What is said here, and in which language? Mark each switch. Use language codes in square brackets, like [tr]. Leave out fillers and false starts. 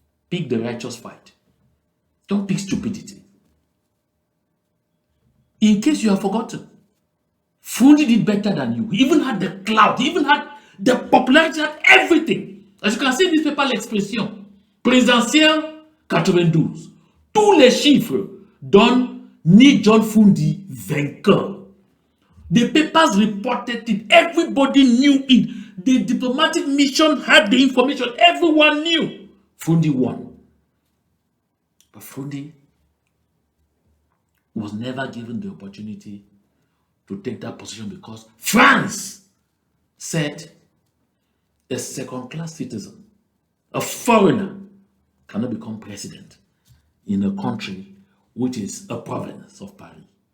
[en] Pick the righteous fight. Don't pick stupidity. In case you have forgotten, Fundi did better than you. He even had the clout. He even had the popularity, had everything. As you can see in this paper, l'expression présidentielle 92. [fr] Tous les chiffres donnent ni John Fundi vainqueur. [en] The papers reported it. Everybody knew it. The diplomatic mission had the information. Everyone knew. Fundi won. But Fundi was never given the opportunity to take that position because France said a second-class citizen, a foreigner, cannot become president in a country which is a province of Paris.